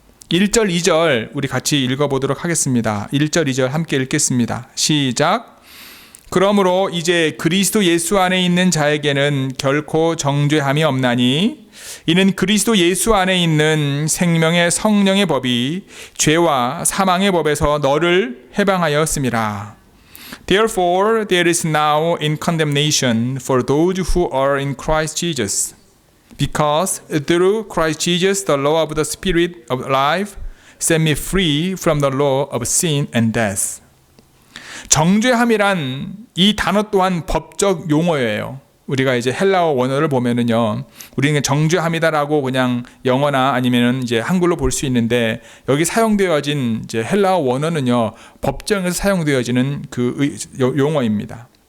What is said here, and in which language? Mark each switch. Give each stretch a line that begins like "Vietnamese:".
Korean: 1절, 2절 우리 같이 읽어보도록 하겠습니다. 1절, 2절 함께 읽겠습니다. 시작. 그러므로 이제 그리스도 예수 안에 있는 자에게는 결코 정죄함이 없나니 이는 그리스도 예수 안에 있는 생명의 성령의 법이 죄와 사망의 법에서 너를 해방하였음이라.
English: Therefore there is now in condemnation for those who are in Christ Jesus, because through Christ Jesus the law of the Spirit of life set me free from the law of sin and death.
Korean: 정죄함이란 이 단어 또한 법적 용어예요. 우리가 이제 헬라어 원어를 보면은요, 우리는 정죄함이다라고 그냥 영어나 아니면은 이제 한글로 볼 수 있는데, 여기 사용되어진 이제 헬라어 원어는요, 법정에서 사용되어지는 그 용어입니다.